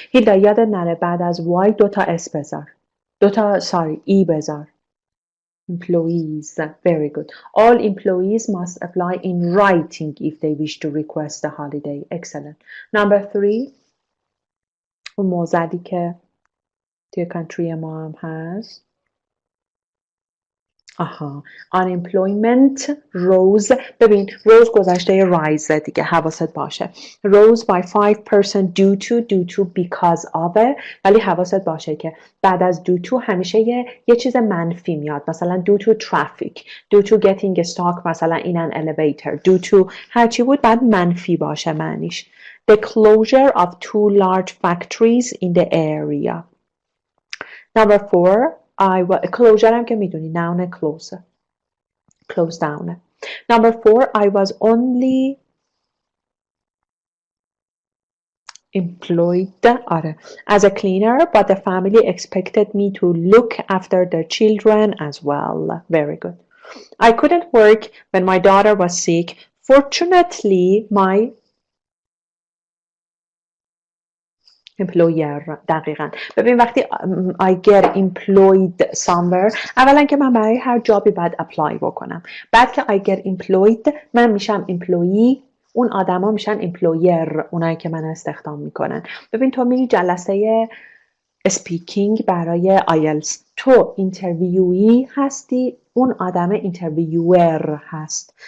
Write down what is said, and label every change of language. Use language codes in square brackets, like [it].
[fa] هیدا یادت نره بعد از why 2 تا S بذار. 2 تا E بذار. [en] Employees. Very good. All employees must apply in writing if they wish to request a holiday. Excellent. Number 3. [fa] اون موضوعی که توی country ما هم هست. آها. [en] Unemployment rose. [fa] ببین rose گذشته rise دیگه حواست باشه. [en] Rose by 5% due to because of. [fa] ولی حواست باشه که بعد از due to همیشه یه چیز منفی میاد. مثلا [en] due to traffic, due to getting stuck مثلا in an elevator, due to [fa] هرچی بود بعد منفی باشه معنیش. [en] The closure of 2 large factories in the area. Number 4. [fa] closure هم که میدونی noun close down. [en] Number 4. I was only employed as a cleaner, but the family expected me to look after their children as well. Very good. I couldn't work when my daughter was sick. Fortunately, my employer. [fa] دقیقاً. ببین وقتی [en] I get employed somewhere [fa] اولا که من برای هر جابی باید apply بکنم. بعد که [en] I get employed [fa] من میشم employee، اون آدما میشن employer، اونایی که من استخدام میکنن. ببین تو میری جلسه speaking برای IELTS، تو اینترویویی هستی، اون آدم اینترویور هست.